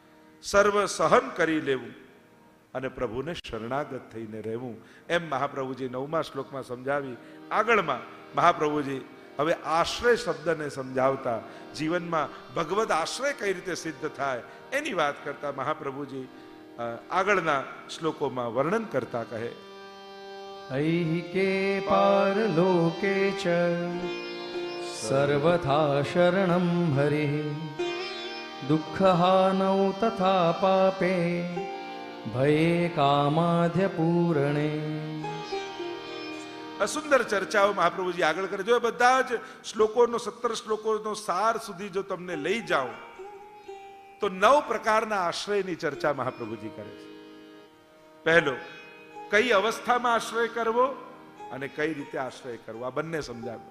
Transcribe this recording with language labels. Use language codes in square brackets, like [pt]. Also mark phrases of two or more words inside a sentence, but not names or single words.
[gu] સર્વ સહન કરી લેવું. અને પ્રભુને શરણાગત થઈને રહેવું. એમ મહાપ્રભુજી 9મા શ્લોકમાં સમજાવી. આગળમાં મહાપ્રભુજી હવે આશ્રય શબ્દને સમજાવતા જીવનમાં ભગવદ આશ્રય કઈ રીતે સિદ્ધ થાય એની વાત કરતા મહાપ્રભુજી આગળના શ્લોકોમાં વર્ણન કરતા કહે, [sa] ऐहिके पारलोके च सर्वथा शरणं हरिः दुःखहानौ तथा पापे भये कामाद्यपूरणे. [gu] સુંદર ચર્ચાઓ મહાપ્રભુજી આગળ કરે. જો બધા જ શ્લોકોનો 17 શ્લોકોનો સાર સુધી જો તમને લઈ જાઓ તો 9 પ્રકારના આશ્રયની ચર્ચા મહાપ્રભુજી કરે છે. પહેલો, કઈ અવસ્થામાં આશ્રય કરવો અને કઈ રીતે આશ્રય કરવો, આ બંને સમજાવ્યું.